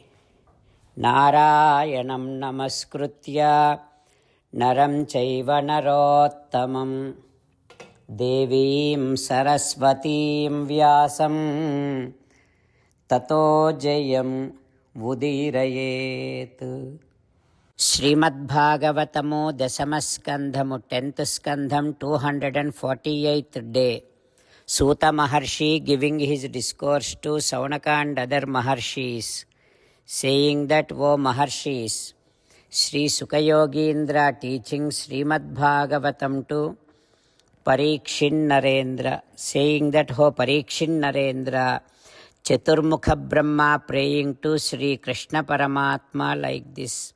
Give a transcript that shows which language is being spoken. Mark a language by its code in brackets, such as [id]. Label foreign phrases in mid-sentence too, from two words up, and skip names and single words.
[sa] नारायणं नमस्कृत्य नरं चैव नरोत्तमम् देवीं सरस्वतीं व्यासं ततो जयम् उदीरयेत्. [en] Srimad Bhagavatamu Dasamaskandhamu 10th Skandham 248th day. Suta Maharshi giving his discourse to Saunaka and other Maharshis, saying that, O Maharshis, Sri Sukayogindra teaching Srimad Bhagavatam to Parikshin Narendra, saying that, O Parikshin Narendra, Chaturmukha Brahma praying to Sri Krishna Paramatma like this.